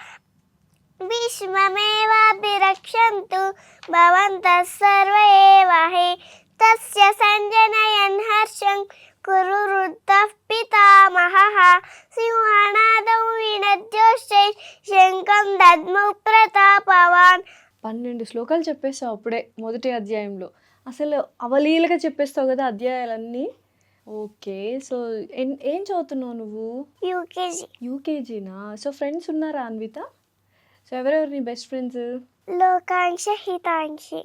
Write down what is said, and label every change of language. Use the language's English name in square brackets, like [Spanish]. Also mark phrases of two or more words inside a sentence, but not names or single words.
[Sanskrit] भीष्ममेवाभिरक्षन्तु भवन्तः सर्व एव हि तस्य सञ्जनयन् हर्षं कुरु वृद्धः पितामहः सिंहनादौ विनद्योश्चै शङ्खं दद्मौ प्रतापवान् [Telugu] 12 శ్లోకాలు చెప్పేస్తావు అప్పుడే మొదటి అధ్యాయంలో. అసలు అవలీలగా చెప్పేస్తావు కదా అధ్యాయాలన్నీ. ఓకే, సో ఏం చదువుతున్నావు నువ్వు? యూకేజీ యూకేజీనా? సో ఫ్రెండ్స్ ఉన్నారా అన్విత? సో ఎవరెవరు నీ [English] best friends? [Telugu] లోకాంక్ష హితాంక్షి.